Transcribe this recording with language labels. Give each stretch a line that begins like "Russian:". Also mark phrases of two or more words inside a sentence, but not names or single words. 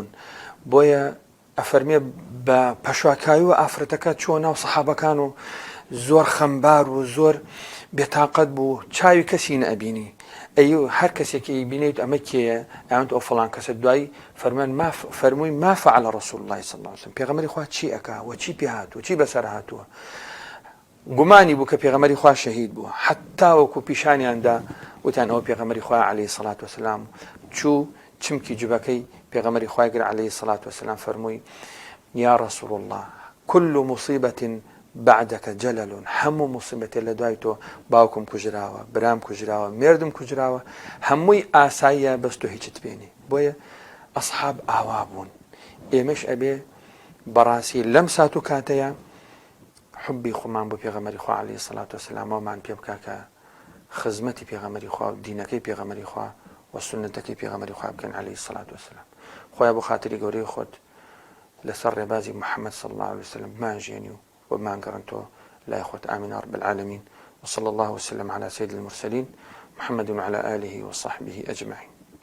Central Kurdish: بۆیە ئەفەرمێ بە پەشواکاوی و ئافرەتەکە چۆ ناو سەحابەکان و زۆر خەمبار و زۆر بێتاقەت بوو، چاوی کەسی نەبینی. ئەی هەر کەسێکی بینیت ئەمە کێیە؟ ئەوەنت ئەو فڵان کەسە. دوای فەرمووی
Arabic: ما فعل رسول الله صلی الله علیه وسلم،
Central Kurdish: پێغەمبەری خوا چی ئەکا و چی پێ هاتووە، چی بەسەر هاتووە؟ گومانی بوو کە پێغەمبەری خوا شەهید بووە، حتا وەکو پیشانیاندا وتیان ئەوە پێغەمبەری خوا
Arabic: عەلەیهی سەڵات وەسەلام.
Central Kurdish: چوو چمکی جوبەکەی پێغەمبەری خوای گر
Arabic: عەلەیهی سەڵات وەسەلام
Central Kurdish: فەرمووی
Arabic: یا رەسوول الله كل مصيبة بعدك جلل،
Central Kurdish: هەموو مصیبەتێ لە دوای تۆ باوکم کوژراوە، برام کوژراوە، مێردم کوژراوە، هەمووی ئاساییە بەست تۆ هیچت پێنی. بۆیە ئەسحاب ئاوا بوون. ئێمەش ئەبێ بەڕاستی لەم سات و کاتەیە حبی خۆمان بۆ پێغەمبەری خوا
Arabic: عەلەیهی سەڵات وەسەلامەوەمان
Central Kurdish: پێ بکا کە خزمەتی پێغەمبەری خوا و دینەکەی پێغەمبەری خوا و سنەتەکەی پێغەمبەری خوا بکەن
Arabic: عەلەیهی سەڵات وەسەلام.
Central Kurdish: خۆیان بۆ خاتری گەورەی خۆت لەسەر ڕێبازی محەممەد
Arabic: صلی الله عليه وسلم
Central Kurdish: بمانژێنی و بمانگەڕنتەوە لای خۆت.
Arabic: آمین رب العالمين، وصلى الله وسلم على سيد المرسلين محمد وعلى آله وصحبه أجمعين.